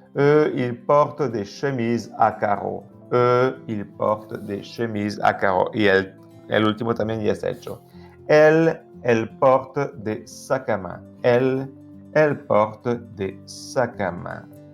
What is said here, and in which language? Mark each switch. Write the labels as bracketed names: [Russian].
[French] Ils portent des chemises à carreaux. Ils portent des chemises à carreaux. [Spanish] Y el último también ya está hecho. [French] Elle porte des sacs à main. Elle porte des sacs à main.